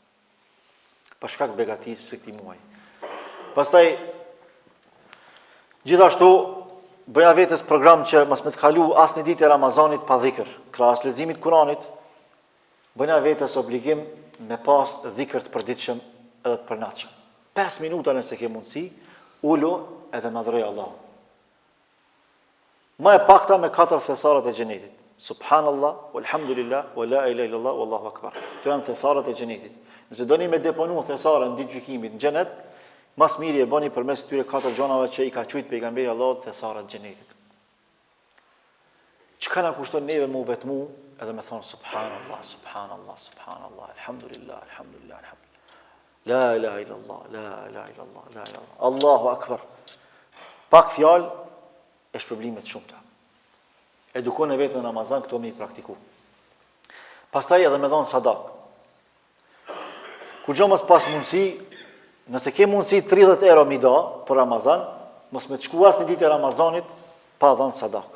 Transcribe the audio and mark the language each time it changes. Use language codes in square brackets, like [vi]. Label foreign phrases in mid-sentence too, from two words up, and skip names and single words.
[sq] Për shkak begatisë së këtij muaji. Pastaj gjithashtu bëja vetes program që mos më të kalu asnjë ditë e Ramazanit pa dhikr, krahas leximit Kuranit. Bëna vetes obligim me pas dhikr të përditshëm edhe të përnaçëm. 5 minuta nëse ke mundësi, ulo edhe madhroj Allahun. Më e pakta me 4 thesarat e xhenetit. [ar] سبحان الله والحمد لله ولا إله إلا الله والله أكبر. [sq] Këto janë thesarat e xhenetit. Nëse doni me deponu thesarën ditë gjykimit në xhenet, mas miri e bëni përmes këtyre 4 gjonave që I ka thujt pejgamberi Allahut thesarat e xhenetit. Çka na kushton neve më vetmu edhe me thonë [ar] سبحان الله سبحان الله سبحان الله الحمد لله الحمد لله الحمد لله. لا إله إلا الله لا إله إلا الله لا إله إلا الله. الله أكبر. [sq] Pak fjalë e shpërblimet shumëta. Edukon e vetë në Ramazan këto me I praktiku. Pastaj edhe me dhonë sadak. Kur gjo mos pas mundësi, nëse ke mundësi 30 euro mi da për Ramazan, mos me të shku asnjë ditë e Ramazanit pa dhënë sadak.